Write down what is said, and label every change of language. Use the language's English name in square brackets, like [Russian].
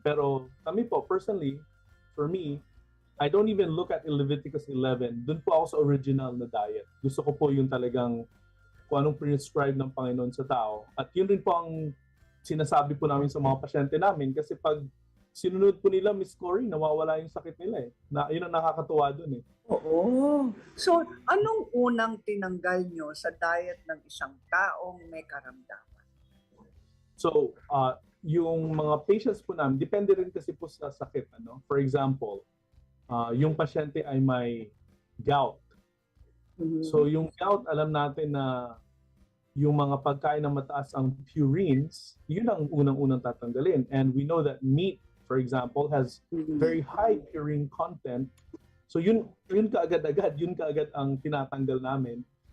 [English] Pero kami po, personally, for me, I don't even look at Leviticus 11. [Filipino] Doon po ako sa original na diet. Gusto ko po yung talagang kung anong prescribe ng Panginoon sa tao. At yun rin po ang sinasabi po namin sa mga pasyente namin kasi pag sinunod po nila, Miss Cory, nawawala yung sakit nila eh. Yun ang nakakatuwa doon eh. Oo. So, anong unang tinanggal nyo sa diet ng isang taong may karamdaman? So, yung mga patients po namin, depende rin kasi po sa sakit. For example, yung pasyente ay may gout. Mhm. So yung gout, alam natin na yung mga pagkain na mataas ang purines, yun ang unang-unang tatanggalin. [English] And we know that meat, for example, has very high purine content. [Filipino] So yun kaagad ang tinatanggal namin.